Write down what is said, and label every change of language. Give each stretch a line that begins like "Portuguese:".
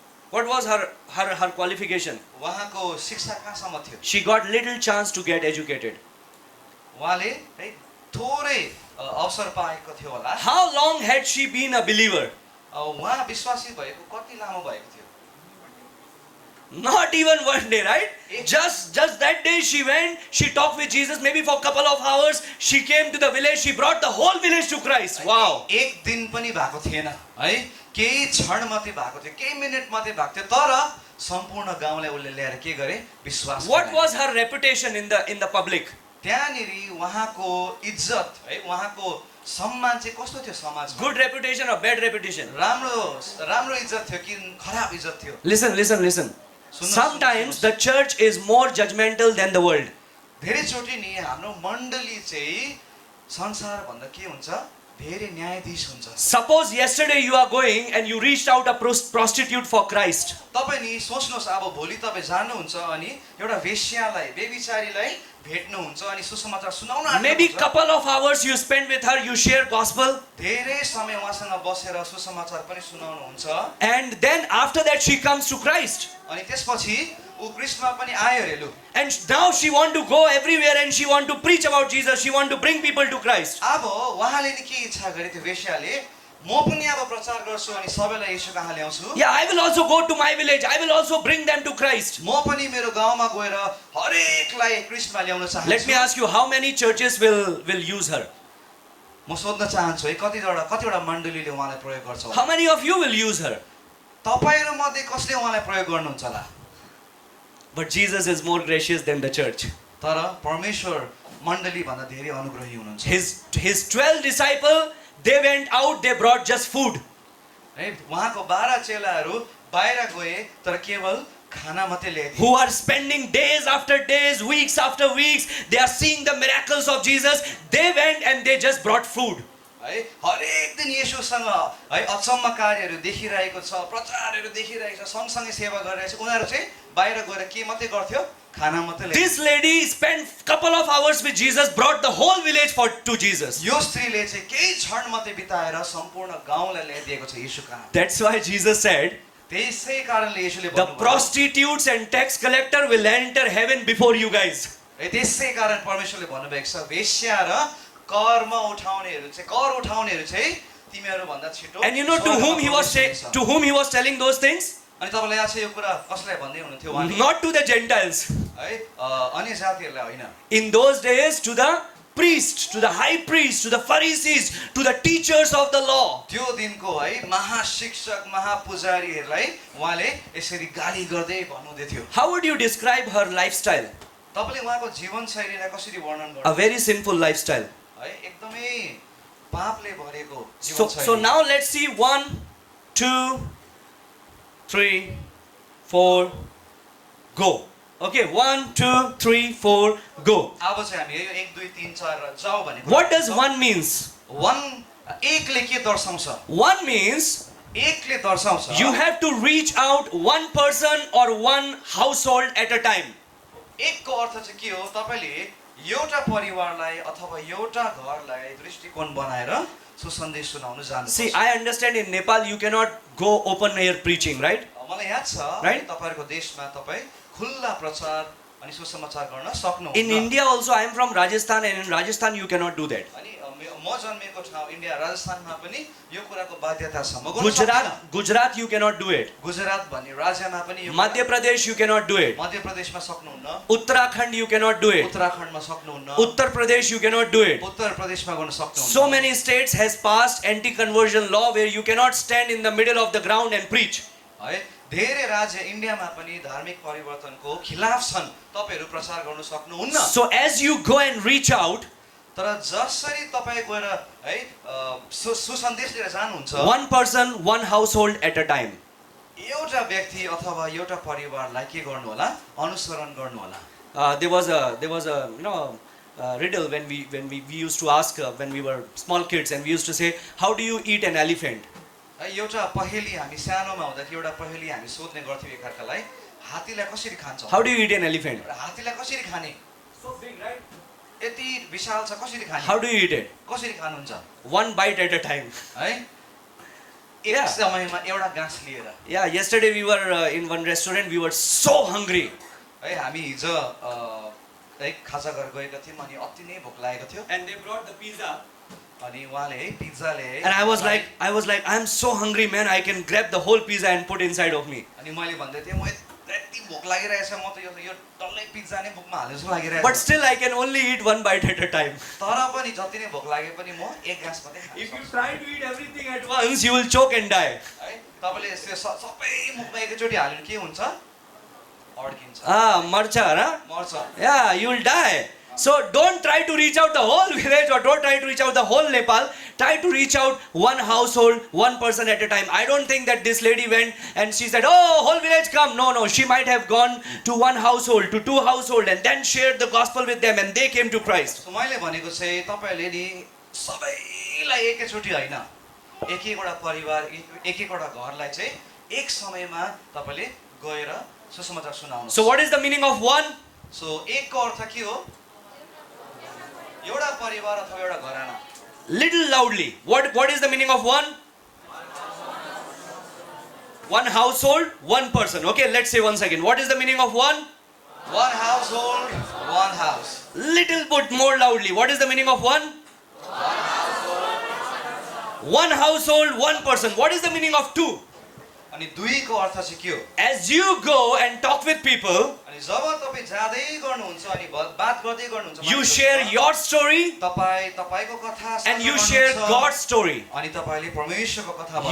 English: What was her qualification?
Nepali: उहाँको शिक्षा कहाँसम्म थियो?
English: She got little chance to get educated.
Nepali: उहाँले है थोरै अवसर पाएको थियो होला।
English: How long had she been a believer?
Nepali: उहाँ विश्वासी भएको कति लामो भएको थियो?
English: Not even one day, right? Just that day she went, she talked with Jesus maybe for a couple of hours. She came to the village, she brought the whole village to Christ. Wow.
Nepali: एक दिन पनि भएको थिएन है, केही क्षण मात्रै भएको थियो, केही मिनेट मात्रै भएको थियो, तर सम्पूर्ण गाउँलाई उसले ल्याएर के गरे? विश्वास।
English: What was her reputation in the public?
Nepali: त्यहाँनिर उहाँको इज्जत है, उहाँको सम्मान चाहिँ कस्तो थियो समाजमा?
English: Good reputation or bad reputation?
Nepali: राम्रो इज्जत थियो कि खराब इज्जत थियो?
English: Listen. Sometimes the church is more judgmental than the world.
Nepali: धेरैचोटि नि हाम्रो मण्डली चाहिँ संसार भन्दा के हुन्छ? धेरै न्यायाधीश हुन्छ।
English: Suppose yesterday you are going and you reached out a prostitute for Christ.
Nepali: तपाई नि सोच्नुहोस् अब भोलि तपाई जानुहुन्छ अनि एउटा वेश्यालाई, बेबिचारीलाई भेट्नुहुन्छ अनि सुसमाचार सुनाउन आउनुहुन्छ।
English: Maybe couple of hours you spend with her, you share gospel.
Nepali: धेरै समय उहाँसँग बसेर सुसमाचार पनि सुनाउनुहुन्छ।
English: And then after that she comes to Christ.
Nepali: अनि त्यसपछि उ कृष्णमा पनि आयो हेलु।
English: And now she want to go everywhere and she want to preach about Jesus. She want to bring people to Christ.
Nepali: अब उहाँले नि के इच्छा गरे त्यो वेश्याले? म पनि अब प्रचार गर्छु अनि सबैलाई येशू कहाँ ल्याउँछु।
English: Yeah, I will also go to my village. I will also bring them to Christ.
Nepali: म पनि मेरो गाउँमा गएर हरेकलाई क्रिस्टमा ल्याउन चाहन्छु।
English: Let me ask you, how many churches will use her?
Nepali: म सोध्न चाहन्छु है कतिवटा मण्डलीले उहाँलाई प्रयोग गर्छ होला?
English: How many of you will use her?
Nepali: तपाईहरु मध्ये कसले उहाँलाई प्रयोग गर्नुहुन्छ होला?
English: But Jesus is more gracious than the church.
Nepali: तर परमेश्वर मण्डली भन्दा धेरै अनुग्रही हुनुहुन्छ।
English: His 12 disciples, they went out, they brought just food.
Nepali: है उहाँको 12 चेलाहरू बाहिर गए तर केवल खाना मात्रै ल्याइदिए।
English: Who are spending days after days, weeks after weeks, they are seeing the miracles of Jesus. They went and they just brought food.
Nepali: है हरेक दिन येशूसँग है अचम्म कार्यहरू देखिरहेको छ, प्रचारहरू देखिरहेको छ, सँगसँगै सेवा गरिरहेको छ। उनीहरू चाहिँ बाहिर गएर के मात्रै गर्थ्यो? खाना मात्रै ल्याइदिए।
English: This lady spent couple of hours with Jesus, brought the whole village to Jesus.
Nepali: यो स्त्रीले चाहिँ केही क्षण मात्रै बिताएर सम्पूर्ण गाउँलाई ल्याइदिएको छ येशू कहाँ।
English: That's why Jesus said,
Nepali: त्यसै कारणले येशूले
English: the
Nepali: भन्नुभयो
English: prostitutes and tax collector will enter heaven before you guys.
Nepali: है त्यसै कारण परमेश्वरले भन्नुभएको छ वेश्या र कर उठाउनेहरू चाहिँ तिमीहरू भन्दा छिटो।
English: And you know to whom he was telling those things?
Nepali: अनि तपाईलाई याद छ यो कुरा कसलाई भन्दै हुनुहुन्थ्यो उहाँले?
English: Not to the Gentiles.
Nepali: है अन्य जातिहरूलाई होइन।
English: In those days, to the priests, to the high priests, to the Pharisees, to the teachers of the law.
Nepali: त्यो दिनको है महाशिक्षक महापुजारीहरूलाई उहाँले यसरी गाली गर्दै भन्नुहुँदै थियो।
English: How would you describe her lifestyle?
Nepali: तपाईले उहाँको जीवनशैलीलाई कसरी वर्णन
English: A
Nepali: गर्नुहुन्छ?
English: very sinful lifestyle.
Nepali: है एकदमै पापले भरेको
English: So
Nepali: जीवनशैली।
English: now let's see 1, 2, 3, 4, go. Okay, 1, 2, 3, 4, go.
Nepali: अब चाहिँ हामी यो 1 2 3 4 र जाऊ भनेको।
English: What does 1 means?
Nepali: 1 एकले के दर्शाउँछ?
English: 1 means
Nepali: एकले दर्शाउँछ
English: you have to reach out one person or one household at a time.
Nepali: एकको अर्थ चाहिँ के हो? तपाईले एउटा परिवारलाई अथवा एउटा घरलाई दृष्टिकोण बनाएर सुसन्देश सुनाउन जानुपर्छ।
English: See, I understand in Nepal you cannot go open air preaching, right?
Nepali: मलाई याद छ
English: Right?
Nepali: तपाईहरुको देशमा तपाई खुल्ला प्रचार अनि सुसमाचार गर्न सक्नुहुन्छ।
English: In India also, I am from Rajasthan, and in Rajasthan you cannot do that.
Nepali: अनि म जन्मेको ठाउँ इन्डिया राजस्थानमा पनि यो कुराको बाध्यता छ। म गर्न सक्दिनँ।
English: Gujarat you cannot do it.
Nepali: Gujarat भन्ने राज्यमा पनि यो
English: Madhya Pradesh you cannot do it.
Nepali: मध्य प्रदेशमा सक्नुहुन्न,
English: Uttarakhand you cannot do it.
Nepali: उत्तराखण्डमा सक्नुहुन्न,
English: Uttar Pradesh you cannot do it.
Nepali: उत्तर प्रदेशमा गर्न सक्नुहुन्न।
English: So many states has passed anti-conversion law where you cannot stand in the middle of the ground and preach.
Nepali: है धेरै राज्य इन्डियामा पनि धार्मिक परिवर्तनको खिलाफ छन्। तपाईहरु प्रचार गर्न सक्नुहुन्न।
English: So as you go and reach out,
Nepali: तर जसरी तपाई गएर है सुसन्देश लिएर जानुहुन्छ,
English: one person, one household at a time.
Nepali: एउटा व्यक्ति अथवा एउटा परिवारलाई के गर्नु होला? अनुसरण गर्नु होला।
English: There was a riddle when we used to ask when we were small kids, and we used to say, how do you eat an elephant?
Nepali: एउटा पहेली हामी सानोमा हुँदाखेरि एउटा पहेली हामी सोध्ने गर्थ्यौं एकअर्कालाई, हात्तीलाई कसरी खान्छौ?
English: How do you eat an elephant?
Nepali: हात्तीलाई कसरी खाने?
English: So big, right?
Nepali: यति विशाल छ, कसरी खाने?
English: How do you eat it?
Nepali: कसरी खानुहुन्छ?
English: One bite at a time.
Nepali: है
English: Yeah.
Nepali: एक समयमा एउटा गाँस लिएर।
English: Yeah, yesterday we were in one restaurant, we were so hungry.
Nepali: है हामी हिजो एक खाजा घर गएका थियौं अनि अति नै भोक लागेको थियो
English: And they brought the pizza.
Nepali: अनि उहाँले है पिज्जा ल्याए।
English: And I was like, I'm so hungry, man. I can grab the whole pizza and put inside of me.
Nepali: अनि मैले भन्दै थिएँ म यति भोक लागिरहेछ म त यो डल्लै पिज्जा नै मुखमा हाल्ने जस्तो लागिरहेछ।
English: But still, I can only eat one bite at a time.
Nepali: तर पनि जति नै भोक लागे पनि म एक गाँस मात्रै खान्छु।
English: If you try to eat everything at once, you will choke and die.
Nepali: है तपाईले सबै मुखमा एकैचोटी हाल्यो भने के हुन्छ? अड्किन्छ, Marcha, huh? मर्छ।
English: Yeah, you will die. So don't try to reach out the whole village or don't try to reach out the whole Nepal. Try to reach out one household, one person at a time. I don't think that this lady went and she said, oh, whole village come. No. She might have gone to one household, to two household, and then shared the gospel with them and they came to Christ.
Nepali: So मैले भनेको चाहिँ तपाईले नि सबैलाई एकैचोटी हैन, एक-एकवटा परिवार, एक-एकवटा घरलाई चाहिँ एक समयमा तपाईले गएर सुसमाचार सुनाउनु।
English: So what is the meaning of one?
Nepali: So एकको अर्थ के हो? एउटा परिवार अथवा एउटा घराना।
English: Little loudly. What is the meaning of one? One household, one person. Okay, let's say once again. What is the meaning of one? One household, one house. Little bit more loudly. What is the meaning of one? One household, one person. What is the meaning of two?
Nepali: अनि दुईको अर्थ चाहिँ के हो?
English: As you go and talk with people,
Nepali: अनि जब तपाईँ जाँदै गर्नुहुन्छ अनि बात गर्दै गर्नुहुन्छ
English: you
Nepali: मानिसहरूसँग,
English: share your story
Nepali: तपाईको कथा साझा
English: and you share
Nepali: गर्नुहुन्छ।
English: God's story.
Nepali: अनि तपाईले परमेश्वरको कथा